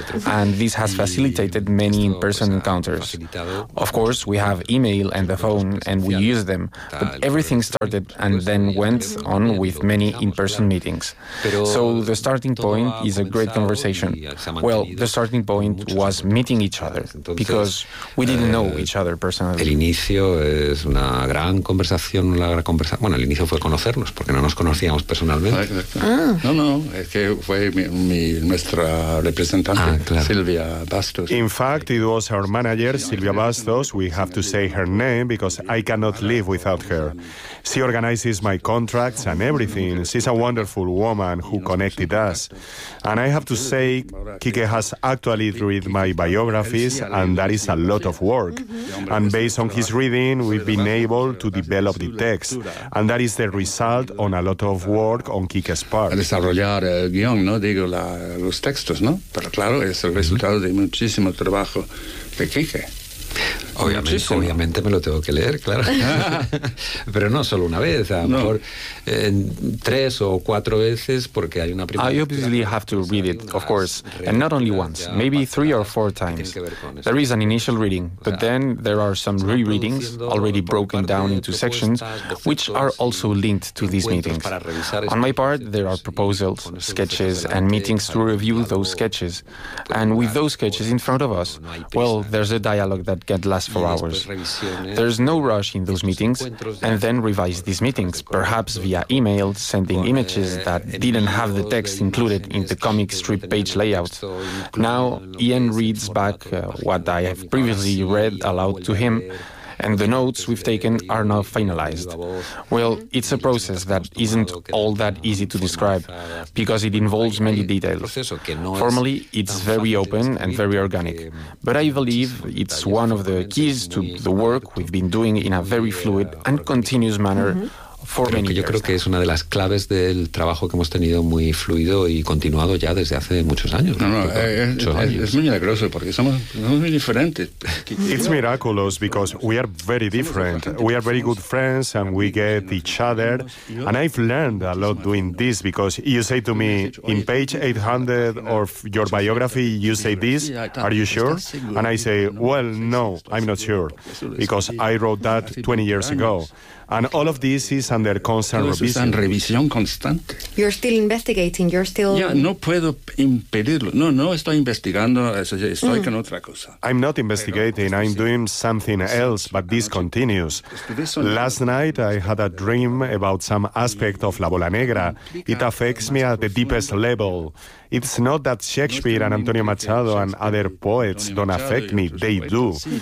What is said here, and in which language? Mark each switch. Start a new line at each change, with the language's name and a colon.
English: And this has facilitated many in-person encounters. Of course, we have email and the phone, and we use them. But everything started and then went on with many in-person meetings. So the starting point is a great conversation. Well, the starting point was meeting each other, because we didn't know each other personally.
Spanish: El inicio es una gran conversación, una gran conversación. Bueno, el inicio fue conocernos, porque no nos conocíamos personalmente. No, no, es que fue nuestra representante, Silvia Bastos.
English: In fact, it was our manager, Silvia Bastos. We have to say her name because I cannot live without her. She organizes my contracts and everything. She's a wonderful woman who connected us. And I have to say, Kike has actually read my biographies, and that is a lot of work. And based on his reading, we've been able to develop the text. And that is the result on a lot of work on Kike's part.
Spanish: Desarrollar el guión, ¿no? Digo, los textos, ¿no? Pero claro, es el resultado de muchísimo trabajo de Kike. Obviamente me lo tengo que leer, claro. Pero no solo una vez, a lo mejor tres o cuatro veces, porque hay una primera.
English: I obviously have to read it, of course, and not only once, maybe three or four times. There is an initial reading, but then there are some rereadings already broken down into sections, which are also linked to these meetings. On my part, there are proposals, sketches, and meetings to review those sketches. And with those sketches in front of us, well, there's a dialogue that can last for hours. There's no rush in those meetings, and then revise these meetings, perhaps via email, sending images that didn't have the text included in the comic strip page layout. Now, Ian reads back what I have previously read aloud to him, and the notes we've taken are now finalized. Well, it's a process that isn't all that easy to describe, because it involves many details. Formally, it's very open and very organic, but I believe it's one of the keys to the work we've been doing in a very fluid and continuous manner for many years.
Spanish: Yo creo que es una de las claves del trabajo que hemos tenido muy fluido y continuado ya desde hace muchos años. Es muy milagroso porque somos muy diferentes.
English: It's miraculous because we are very different. We are very good friends and we get each other. And I've learned a lot doing this because you say to me, in page 800 of your biography, you say this, are you sure? And I say, well, no, I'm not sure, because I wrote that 20 years ago. And all of this is under constant revision.
Spanish: Revisión constante.
English: You're still investigating. You're still.
Spanish: Yeah, no puedo impedirlo. No, no estoy investigando. Estoy con otra cosa.
English: I'm not investigating. I'm doing something else, but this continues. Last night I had a dream about some aspect of La Bola Negra. It affects me at the deepest level. It's not that Shakespeare and Antonio Machado and other poets don't affect me. They do.